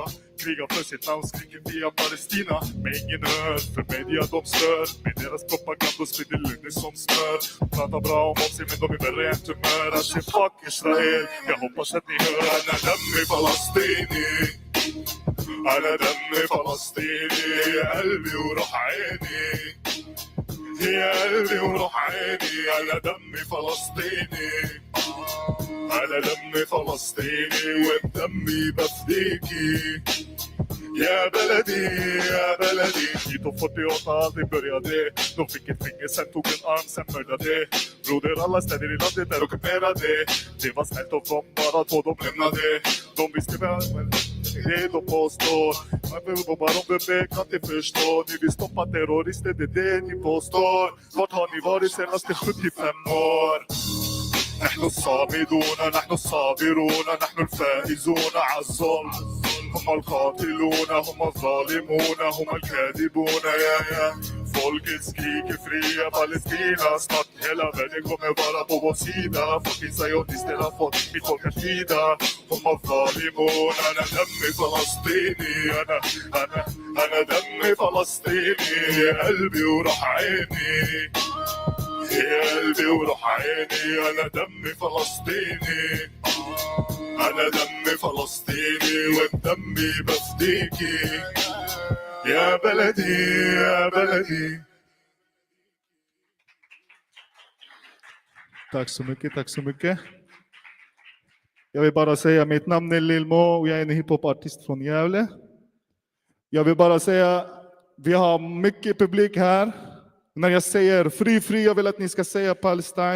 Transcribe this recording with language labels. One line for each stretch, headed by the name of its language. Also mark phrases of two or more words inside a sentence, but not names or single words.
Swedish: Krigar för sitt land, skriker via Palestina. Men ingen hör, för media de stör. Med deras propaganda sprider lögner som smör. Pratar bra om oss, men de är värre än tumör. Att se fuck Israel, jag hoppas att ni hör. Alla dömer Falastini. Alla dömer Falastini.
Arabic: قلبي وروح عيني. يا قلبي وروح عيني على دم فلسطيني على دم فلسطيني وبدمي بفديكي يا بلدي يا بلدي.
Swedish: 1948 aldrig började. De fick ett finger, sen tog en arm, sen mördade. Broder, alla städer i landet är ockuperade. Det var snällt av dem, bara två de lämnade. De visste väl det de påstår. Bara de bebek att de förstår. Ni vill stoppa terrorister, det är det ni påstår. Vart har ni varit senaste 75 år?
Arabic: نحن الصامدون نحن الصابرون نحن الفائزون على الظلم. هم القاتلون هم الظالمون هم الكاذبون يا
Swedish: Folket skriker fria Palestina. Snart hela världen kommer vara på vår sida. Folket sionister har fått mitt folk att lida.
Arabic: هم الظالمون أنا دمي فلسطيني أنا دمي فلسطيني. قلبي وروح عيني يا قلبي وروح عيني. أنا دمي فلسطيني أنا دمي فلسطيني وبدمي بفديكي يا بلدي يا بلدي.
Swedish: Tack så mycket, tack så mycket. Jag vill bara säga mitt namn är Lil Mo och jag är en hiphopartist från Gävle. Jag vill bara säga vi har mycket publik här. När jag säger fri, jag vill att ni ska säga Palestine.